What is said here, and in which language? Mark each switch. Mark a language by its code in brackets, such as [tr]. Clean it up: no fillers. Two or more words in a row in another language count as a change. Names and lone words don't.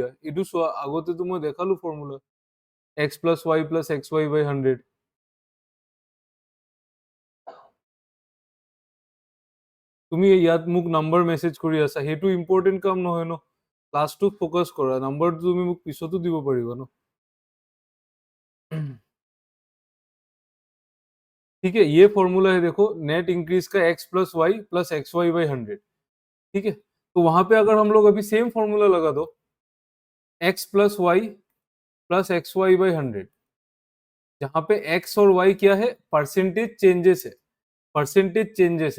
[as] এইটো চোৱা, আগতেতো মই দেখালো ফৰ্মুলা, [en] x plus y plus x y by 100. [as] তুমি ইয়াত মোক [en] number message [as] কৰি আছা, সেইটো ইম্পৰ্টেণ্ট কাম নহয় ন, ক্লাছটোক ফ'কাছ কৰা, নাম্বাৰটো তুমি মোক পিছতো দিব পাৰিবা ন। [hi] ठीक है, ये फॉर्मूला है, देखो [en] net increase [hi] का [en] x plus x y by 100. [hi] ठीक है, तो वहां पे अगर हम लोग अभी [en] same formula [hi] लगा दो, [en] x plus y by 100, [hi] जहां पे x और y क्या है, [en] percentage changes [hi] है, [en] percentage changes [hi] है।